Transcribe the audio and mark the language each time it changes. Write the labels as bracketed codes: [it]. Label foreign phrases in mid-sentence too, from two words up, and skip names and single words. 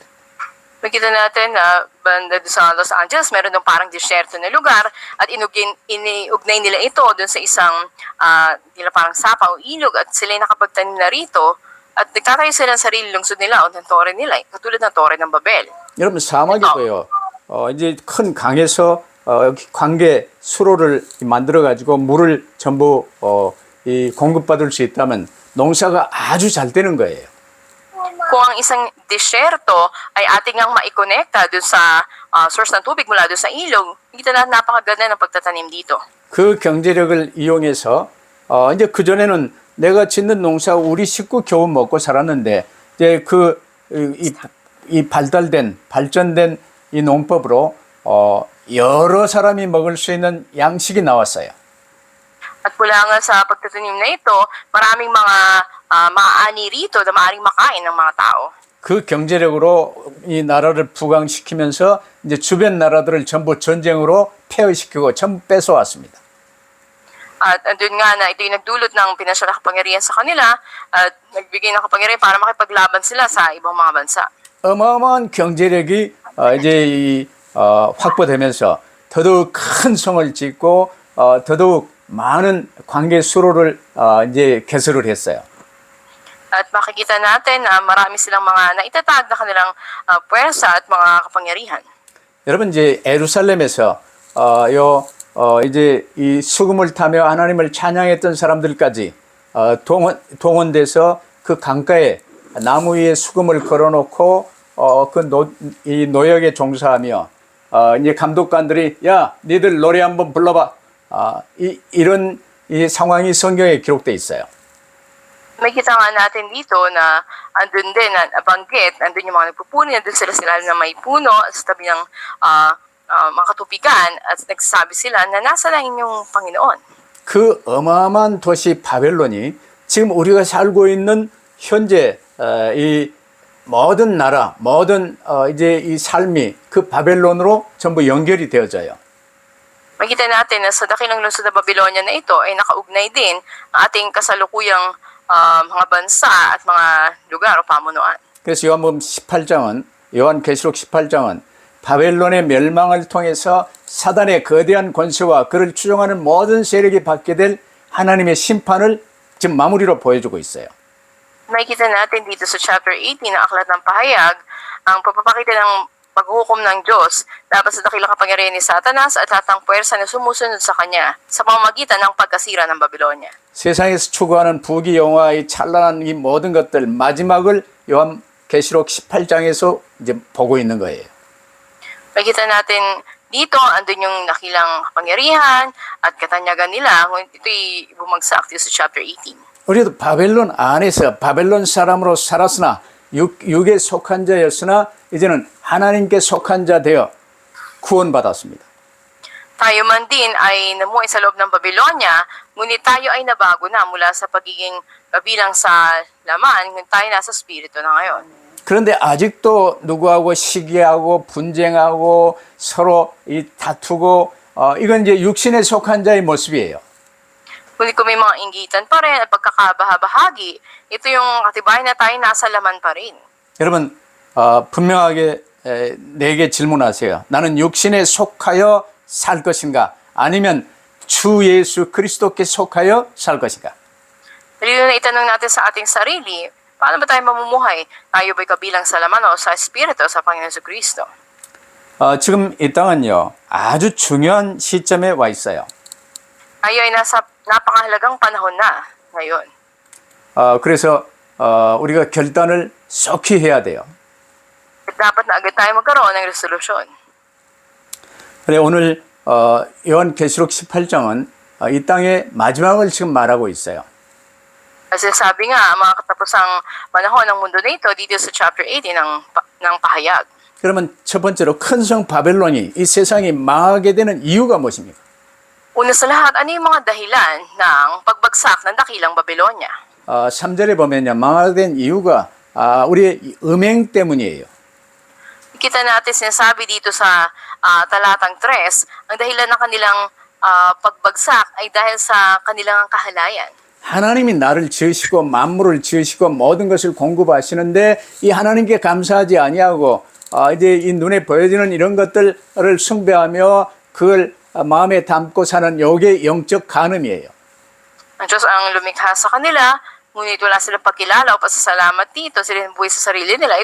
[tl] Makita natin na banda doon sa Los Angeles, meron doon parang disyerto na lugar at iniugnay nila ito doon sa isang nila parang sapa o ilog at sila nakapagtanim na rito at nagtatayo sila ng sarili lungsod nila o ng tore nila, katulad ng tore ng Babel. [ko] 여러분 사막이고요. 이제 큰 강에서 관계 수로를 만들어 가지고 물을 전부 이 공급받을 수 있다면 농사가 아주 잘 되는 거예요. [tl] Kung ang isang disyerto ay ating ang maikonekta doon sa source ng tubig mula doon sa ilog, kita na napakaganda ng pagtatanim dito. [ko] 그 경제력을 이용해서 이제 그 전에는 내가 짓는 농사 우리 식구 겨우 먹고 살았는데 이제 이 발전된 이 농법으로 여러 사람이 먹을 수 있는 양식이 나왔어요. [tl] At mula nga sa pagtatanim na ito, maraming mga maaani rito na maaaring makain ng mga tao. [ko] 그 경제력으로 이 나라를 부강시키면서 이제 주변 나라들을 전부 전쟁으로 폐허시키고 전부 뺏어왔습니다. [tl] At andun nga na ito yung nagdulot ng pinasyal na kapangyarihan sa kanila at nagbigay ng kapangyarihan para makipaglaban sila sa ibang mga bansa. [ko] 어마어마한 경제력이 이제 확보되면서 더더욱 큰 성을 짓고 더더욱 많은 관계 수로를 이제 개설을 했어요. [tl] At makikita natin na marami silang mga naitatag na kanilang puwersa at mga kapangyarihan. [ko] 여러분 이제 예루살렘에서 이제 이 수금을 타며 하나님을 찬양했던 사람들까지 동원돼서 그 강가에 나무 위에 수금을 걸어놓고 이 노역에 종사하며 이제 감독관들이 야 니들 노래 한번 불러봐 이런 이 상황이 성경에 기록돼 있어요. [tl] Makikita nga natin dito na andun din na nabanggit, andun yung mga nagpupuni, andun sila na may puno sa tabi ng mga katubigan at nagsasabi sila na nasa na inyong Panginoon. [ko] 그 어마어마한 도시 바벨론이 지금 우리가 살고 있는 현재 이 모든 나라, 모든 이제 이 삶이 그 바벨론으로 전부 연결이 되어져요. [tl] Makita natin na sa dakilang lungsod na Babylonia na ito ay nakaugnay din ang ating kasalukuyang mga bansa at mga lugar o pamunuan. [ko] 그래서 요한계시록 18장은 바벨론의 멸망을 통해서 사단의 거대한 권세와 그를 추종하는 모든 세력이 받게 될 하나님의 심판을 지금 마무리로 보여주고 있어요. [tl] Makikita natin dito sa chapter 18 ng Aklat ng Pahayag ang pagpapakita ng paghuhukom ng Diyos laban sa dakilang kapangyarihan ni Satanas at lahat ng puwersa na sumusunod sa kanya sa pamamagitan ng pagkasira ng Babylonia. [ko] 세상에서 추구하는 부귀 영화 이 찬란한 이 모든 것들 마지막을 요한계시록 18장에서 이제 보고 있는 거예요. [tl] Makikita natin dito andun yung dakilang kapangyarihan at katanyagan nila ngunit ito'y bumagsak dito sa chapter 18. [ko] 우리도 바벨론 안에서 바벨론 사람으로 살았으나 육에 속한 자였으나 이제는 하나님께 속한 자 되어 구원받았습니다. [tl] Tayo man din ay namuhay sa loob ng Babylonia, ngunit tayo ay nabago na mula sa pagiging kabilang sa laman, ngunit tayo nasa spirito na ngayon. [ko] 그런데 아직도 누구하고 시기하고 분쟁하고 서로 다투고 이건 이제 육신에 속한 자의 모습이에요. [tl] Ngunit kung may mga inggitan pa rin at pagkakabahabahagi, ito yung katibayan na tayo nasa laman pa rin. [ko] 여러분 분명하게 내게 질문하세요. 나는 육신에 속하여 살 것인가? 아니면 주 예수 그리스도께 속하여 살 것인가? [tl] Dali na itanong natin sa ating sarili, paano ba tayo mamumuhay? Tayo ba'y kabilang sa laman o sa Espiritu o sa Panginoon Kristo? [ko] 지금 이 땅은요 아주 중요한 시점에 와 있어요. [tl] Tayo ay nasa napakahalagang panahon na ngayon. [ko] 그래서 우리가 결단을 썩히 해야 돼요. [tl] At dapat na agad tayo magkaroon ng resolusyon. [ko] 그래 오늘 요한계시록 18장은 이 땅의 마지막을 지금 말하고 있어요. [tl] Kasi sabi nga, ang mga katapusang panahon ng mundo na ito, dito sa chapter 18 ng pahayag. [ko] 그러면 첫 번째로 큰 성 바벨론이 이 세상이 망하게 되는 이유가 무엇입니까? [tl] Una sa lahat, ano yung mga dahilan ng pagbagsak ng dakilang Babylonia? [ko] 3절에 보면요. 망하게 된 이유가 우리의 음행 때문이에요. [tl] Kita natin sinasabi dito sa talatang 3, ang dahilan ng kanilang pagbagsak ay dahil sa kanilang kahalayan. [ko] 하나님이 나를 지으시고 만물을 지으시고 모든 것을 공급하시는데 이 하나님께 감사하지 아니하고 이제 이 눈에 보여지는 이런 것들을 숭배하며 그걸 마음에 담고 사는 요게 영적 간음이에요. [tl] Ang Diyos ang lumikha sa kanila, ngunit wala silang pagkilala o pasasalamat dito, sila buhay sa sarili nila.